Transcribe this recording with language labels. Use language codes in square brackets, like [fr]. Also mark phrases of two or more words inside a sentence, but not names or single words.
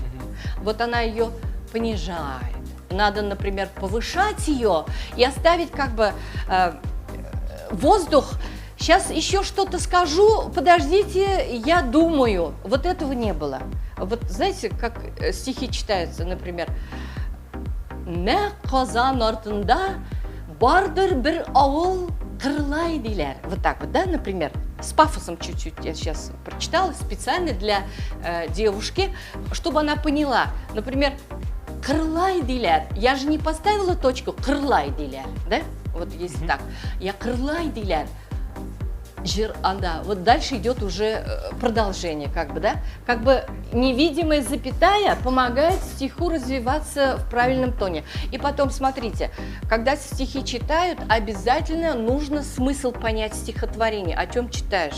[ru] Вот она ее понижает. Надо, например, повышать ее и оставить как бы воздух. Сейчас еще что-то скажу, подождите, я думаю. Вот этого не было. Вот знаете, как стихи читаются, например, [tt] «Мә казан артында бардыр бер авыл кырлай диләр». [ru] Вот так вот, да, например, с пафосом чуть-чуть я сейчас прочитала, специально для девушки, чтобы она поняла. Например, [tt] «кырлай диләр». [ru] Я же не поставила точку [tt] «кырлай диләр», [ru] да? Вот если так. Я [tt] «кырлай диләр». [ru] Вот дальше идет уже продолжение, как бы, да? Как бы невидимая запятая помогает стиху развиваться в правильном тоне. И потом, смотрите, когда стихи читают, обязательно нужно смысл понять стихотворения, о чем читаешь.